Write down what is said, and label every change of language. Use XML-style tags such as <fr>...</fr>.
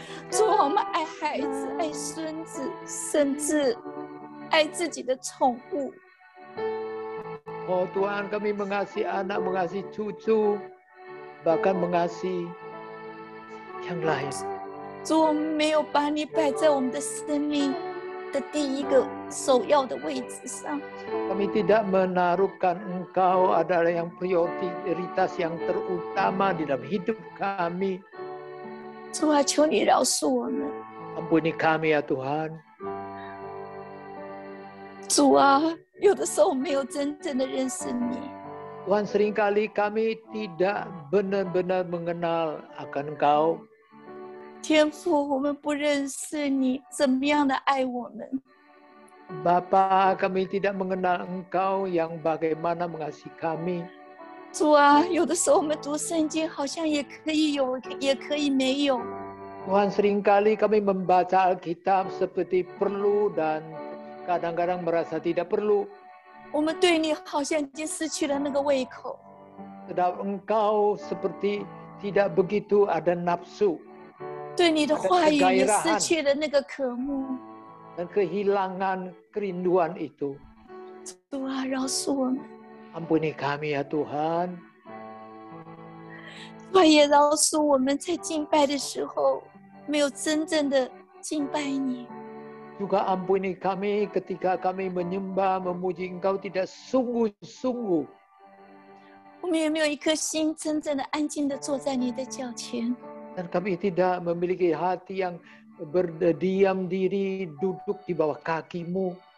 <zh>主啊，我们爱孩子，爱孙子，甚至爱自己的宠物。</zh> <id>Oh Tuhan, kami mengasihi anak, mengasihi cucu, bahkan mengasihi yang lain.</id> <zh>主，我们没有把你摆在我们的生命的第一个首要的位置上。</zh> <id>Kami tidak menaruhkan Engkau adalah yang prioritas yang terutama di dalam hidup kami.</id> <zh>主啊，求你饶恕我们。</zh> <id>Ampuni kami ya Tuhan.</id> <zh>主啊，有的时候我没有真正的认识你。</zh> <id>Tuhan, seringkali kami tidak benar-benar mengenal akan Engkau.</id> <zh>天父，我们不认识你怎么样的爱我们。</zh> <id>Bapa, kami tidak mengenal Engkau yang bagaimana mengasihi kami.</id> <zh>主啊，有的时候我们读圣经好像也可以有，也可以没有。</zh> <id>Tuhan, seringkali kami membaca Alkitab seperti perlu dan kadang-kadang merasa tidak perlu.</id> <zh>我们对你好像已经失去了那个胃口。</zh> <id>Sedang Engkau seperti tidak begitu ada nafsu</id> <zh>对你的话语也失去了那个渴慕。</zh> <id>dan kehilangan kerinduan itu.</id> <zh>主啊，饶恕我们，</zh> <id>Ampuni kami ya Tuhan.</id> <zh>主啊，也饶恕我们在敬拜的时候没有真正的敬拜你。</zh> <id>Juga ampuni kami ketika kami menyembah, memuji Engkau tidak sungguh-sungguh.</id> <zh>我们也没有一颗心真正的安静的坐在你的脚前。</zh> <id>Dan kami tidak memiliki hati yang berdiam diri duduk di bawah kaki-Mu.</id>